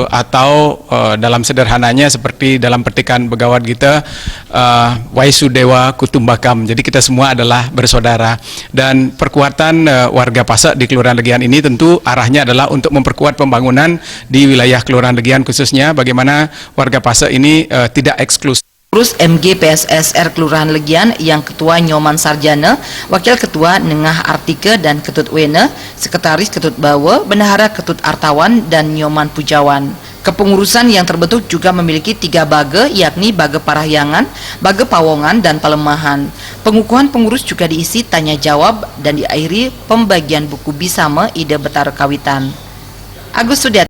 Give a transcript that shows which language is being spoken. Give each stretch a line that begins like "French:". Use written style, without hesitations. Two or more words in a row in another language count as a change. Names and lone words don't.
Indonesian: Atau dalam sederhananya seperti dalam petikan Begawat Gita,
Sanskrit: Waisudewa Kutumbakam.
Indonesian: Jadi kita semua adalah bersaudara. Dan perkuatan warga Pasek di Kelurahan Legian ini tentu arahnya adalah untuk memperkuat pembangunan di wilayah Kelurahan Legian, khususnya bagaimana warga Pasek ini tidak eksklusif. Pengurus MGPSSR Kelurahan Legian yang Ketua Nyoman Sarjana, Wakil Ketua Nengah Artike dan Ketut Wene, Sekretaris Ketut Bawo, Bendahara Ketut Artawan, dan Nyoman Pujawan. Kepengurusan yang terbentuk juga memiliki 3 bage, yakni bage Parahyangan, bage Pawongan, dan Pelemahan. Pengukuhan pengurus juga diisi tanya jawab dan diakhiri pembagian buku Bisama Ide Betara Kawitan. Agus Sudiat